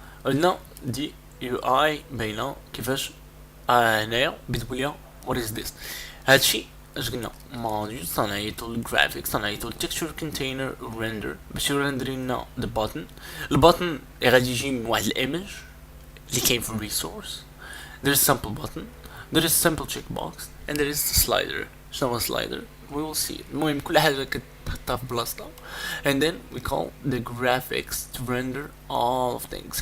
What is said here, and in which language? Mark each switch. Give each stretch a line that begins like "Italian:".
Arabic: قلنا دي UI باينة كيفاش هنايا بتقوليها
English: what is this.
Arabic: هادشي اش قلنا module صنعيتو الجرافيكس صنعيتو texture container render باش يرندري لنا البutton. البutton غادي يجي من واحد الايمج اللي كاين في الريسورس.
English: there is sample button, there is sample checkbox, and there is the slider.
Arabic: شنو هو slider?
English: We will see it.
Arabic: المهم كل حاجة كتحطها في بلاصتها.
English: And then we call the graphics to render all of things.